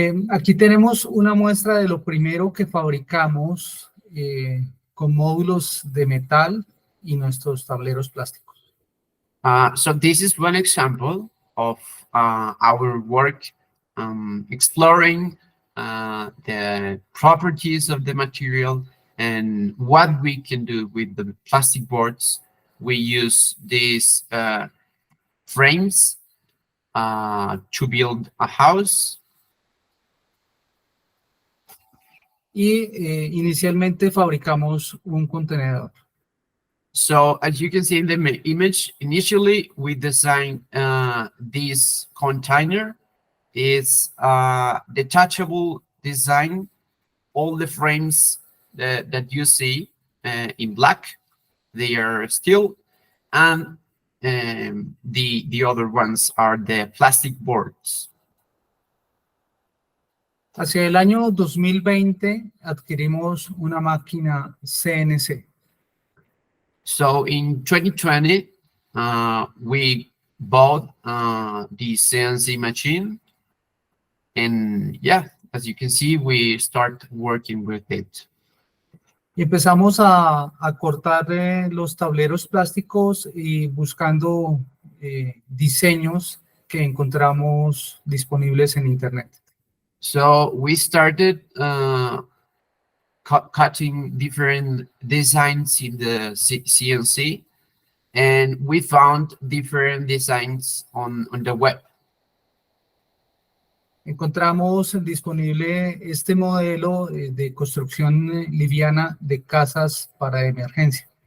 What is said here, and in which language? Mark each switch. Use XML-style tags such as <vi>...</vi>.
<es>Aquí tenemos una muestra de lo primero que fabricamos con módulos de metal y nuestros tableros plásticos.</es> <en>So this is one example of our work exploring the properties of the material and what we can do with the plastic boards. We use these frames to build a house.</en> <es>Y inicialmente fabricamos un contenedor.</es> <en>So as you can see in the image, initially we designed this container. It's detachable design. All the frames that you see in black, they are steel, and the other ones are the plastic boards.</en> <es>Hacia el año 2020 adquirimos una máquina CNC.</es> <en>So in 2020, we bought the CNC machine, and yeah, as you can see, we start working with it.</en> <es>Y empezamos a cortar los tableros plásticos y buscando diseños que encontramos disponibles en Internet.</es> <en>So we started cutting different designs in the CNC, and we found different designs on the web.</en> <es>Encontramos disponible este modelo de construcción liviana de casas para emergencia.</es>